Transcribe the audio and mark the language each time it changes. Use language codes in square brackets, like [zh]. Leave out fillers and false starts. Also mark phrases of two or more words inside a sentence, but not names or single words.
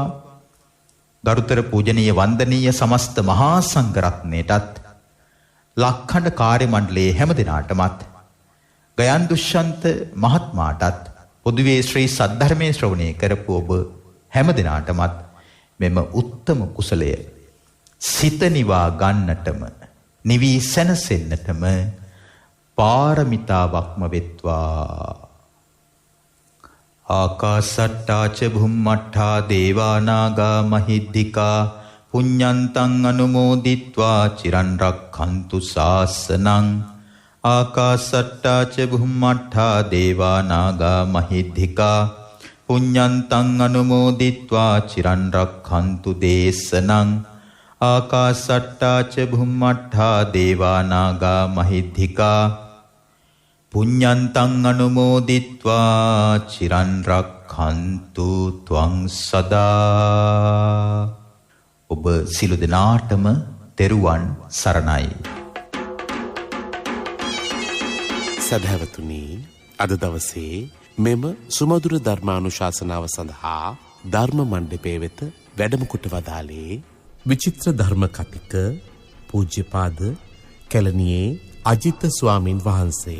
[si] ගරුතර පූජනීය වන්දනීය සමස්ත මහා සංඝරත්නයටත් ලක්ඛණ්ඩ කාර්ය මණ්ඩලයේ හැම දිනාටමත් ගයන් දුෂ්‍යන්ත මහත්මයාටත් පොදුවේ ශ්‍රී සද්ධර්මයේ ශ්‍රවණය කරපු ඔබ හැම දිනාටමත් මෙම උත්තම කුසලය සිත නිවා ගන්නටම නිවි සැනසෙන්නටම පාරමිතාවක්ම වෙත්වා. [pi] ආකාසට්ටා ච භුම්මට්ඨා දේවා නාග මහිද්దికා පුඤ්ඤන්තං අනුමෝදිත්වා චිරන් රක්ඛන්තු ශාසනං. ආකාසට්ටා ච භුම්මට්ඨා දේවා නාග මහිද්దికා පුඤ්ඤන්තං අනුමෝදිත්වා චිරන් රක්ඛන්තු දේශනං. ආකාසට්ටා ච භුම්මට්ඨා දේවා නාග මහිද්దికා පුඤ්ඤන්තං අනුමෝදිත්වා චිරන් රක්ඛන්තු ත්වං සදා. [si] ඔබ සිළු දෙනාටම තෙරුවන් සරණයි. සදහැවතුනි, අද දවසේ මෙම සුමధుර ධර්මානුශාසනාව සඳහා ධර්ම මණ්ඩපයේ වෙත වැඩම කොට වදාළේ විචිත්‍ර ධර්ම කතික පූජ්‍යපාද කැලණියේ අජිත ස්වාමින් වහන්සේ.